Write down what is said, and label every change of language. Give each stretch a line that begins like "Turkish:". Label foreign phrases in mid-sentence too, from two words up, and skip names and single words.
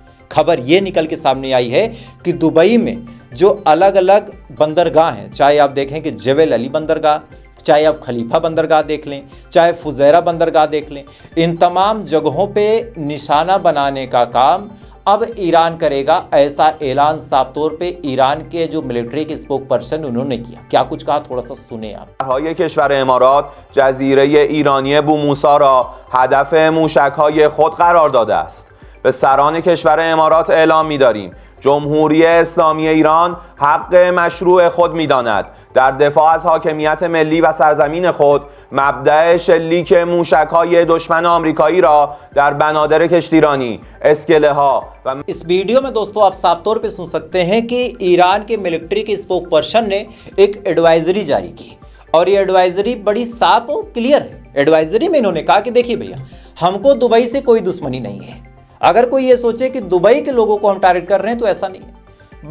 Hindi: खबर ये निकल के सामने आई है कि दुबई में जो अलग अलग बंदरगाह हैं, चाहे आप देखें कि जेबेल अली बंदरगाह, चाहे आप खलीफा बंदरगाह देख लें, चाहे फुजैरा बंदरगाह देख लें, इन तमाम जगहों पे निशाना बनाने का काम अब ईरान करेगा। ऐसा ऐलान साफ तौर पे ईरान के जो मिलिट्री के
English: spoke person
Hindi: उन्होंने किया। क्या कुछ कहा, थोड़ा सा सुने आप।
Persian: های کشور امارات جزیره ایرانی بوموسا را هدف موشک‌های خود قرار داده است. به سران کشور امارات اعلام می‌داریم جمهوری اسلامی ایران حق مشروع خود می‌داند در دفاع از حاکمیت ملی و سرزمین خود مبدأ شلیک موشک‌های دشمن آمریکایی را در بنادر کشتیرانی، اسکله‌ها و
Hindi: इस वीडियो में दोस्तों आप साफ तौर पे सुन सकते हैं कि ईरान के मिलिट्री के
English: spoke person
Hindi: ने एक एडवाइजरी जारी की और ये एडवाइजरी बड़ी साफ और क्लियर है। एडवाइजरी में इन्होंने कहा कि देखिए भैया, हमको दुबई से कोई दुश्मनी नहीं है। अगर कोई ये सोचे कि दुबई के लोगों को हम टारगेट कर रहे हैं तो ऐसा नहीं है।